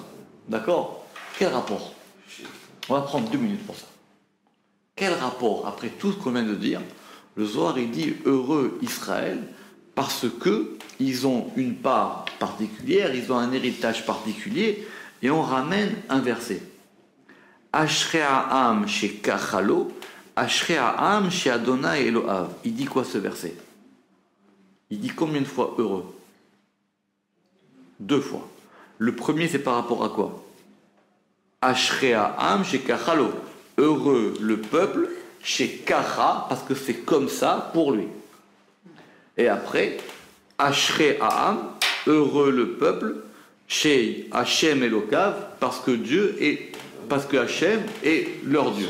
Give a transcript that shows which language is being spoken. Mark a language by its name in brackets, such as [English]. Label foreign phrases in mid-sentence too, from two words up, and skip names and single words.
[French] D'accord? Quel rapport? On va prendre 2 minutes pour ça. Quel rapport, après tout ce qu'on vient de dire, le Zohar, il dit, heureux Israël, parce que ils ont une part particulière, ils ont un héritage particulier, et on ramène un verset. [Hebrew] אשרי העם שככה לו אשרי העם שה' אלהיו. [French] Il dit quoi ce verset? Il dit combien de fois heureux? 2 fois. Le premier, c'est par rapport à quoi? [Hebrew] אשרי העם שככה לו. [French] Heureux le peuple, shekacha, parce que c'est comme ça pour lui. Et après, [Hebrew] אשרי העם, [French] heureux le peuple, chez [Hebrew] השם אלוקיו, [French] parce que Hachem est leur Dieu.